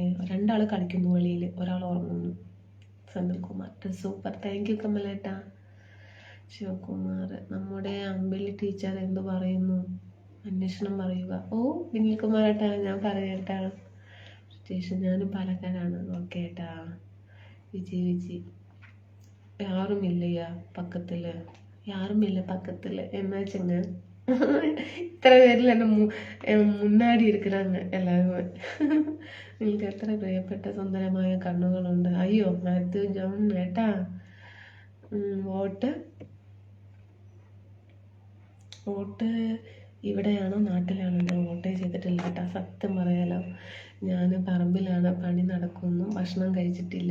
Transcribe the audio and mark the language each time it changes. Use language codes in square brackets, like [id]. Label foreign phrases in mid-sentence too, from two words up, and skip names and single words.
[ml] 2 ആൾ കളിക്കുന്നു വെളിയിൽ, ഒരാൾ ഉറങ്ങുന്നു. സന്തൽകുമാർ സൂപ്പർ, [en] thank you [ml] കമലേട്ടാ. ശിവകുമാർ, നമ്മുടെ അമ്പിളി ടീച്ചർ എന്ത് പറയുന്നു? അന്വേഷണം പറയുക. ഓ വിനിൽകുമാരേട്ടാ, ഞാൻ പറയട്ടാ. സ്റ്റേഷൻ ഞാനും പാലക്കാടാണ്. ഓക്കെ ഏട്ടാ. [ta] വിജി யாருமில்லையா பக்கத்தில்? யாருமில்லை பக்கத்தில். என்னாச்சுங்க? இத்தனை பேரில் என்ன മുന്നാടി இருக்கிறாங்க എല്ലാവരും. [ml] നിങ്ങൾക്ക് എത്ര പ്രിയപ്പെട്ട സുന്ദരമായ കണ്ണുകളുണ്ട്. അയ്യോ മാത്യു ജോൺ ഏട്ടാ, വോട്ട് ഇവിടെയാണോ നാട്ടിലാണോ? ഞാൻ വോട്ടേ ചെയ്തിട്ടില്ല കേട്ടോ, സത്യം പറയാലോ. ഞാൻ പറമ്പിലാണ്, പണി നടക്കുന്നു, ഭക്ഷണം കഴിച്ചിട്ടില്ല.